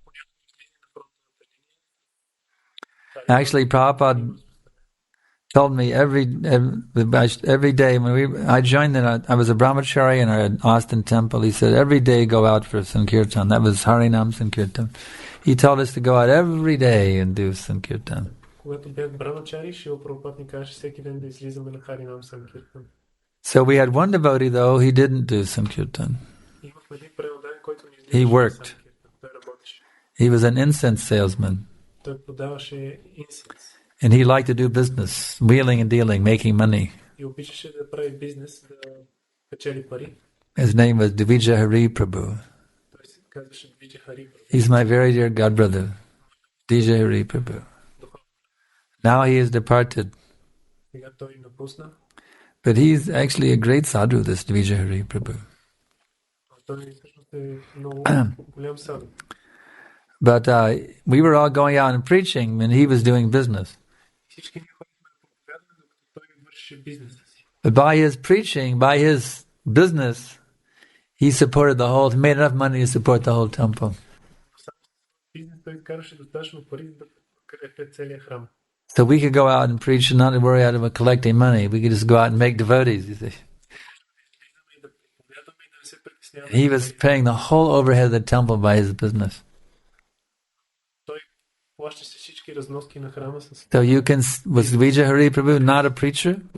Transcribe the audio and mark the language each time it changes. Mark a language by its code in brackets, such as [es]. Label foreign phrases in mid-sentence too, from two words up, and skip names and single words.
[en] Actually, Prabhupada told me every day when I joined I was a brahmachari in our Austin temple. He said every day go out for Sankirtan. That was Harinam Sankirtan. He told us to go out every day and do Sankirtan. [bg] Когато бях брамачари, Шрила Прабхупад ни каже всеки ден да излизаме на Харинам Санкиртан. [en] So we had one devotee though, he didn't do Sankirtan. [bg] Имахме един преодан, който не [en] He worked. [bg] Той работеше. [en] He was an incense salesman. [bg] Той продаваше инсенс. [en] And he liked to do business, wheeling and dealing, making money. [bg] И обичаше да прави бизнес, да печели пари. [en] His name was Divija Hari Prabhu. [bg] Той се казваше Двиджа Хари Прабhu. [en] He's my very dear god brother, Divija Hari Prabhu. Now he is departed. [bg] Сега той напусна. [en] But he's actually a great sadhu, this Divija Hari Prabhu. [bg] Той всъщност е много голям саду. [en] But we were all going out and preaching and he was doing business. [bg] Всички ние ходихме да проповядваме, докато той вършеше бизнеса си. [en] But by his preaching, by his business, he supported the whole, made enough money to support the whole temple. [bg] Бизнес той караше достатъчно пари да покрие целия храм. [en] So we could go out and preach and not worry about collecting money. We could just go out and make devotees, you see. He was paying the whole overhead of the temple by his business. So you can, was Divija Hari Prabhu not a preacher?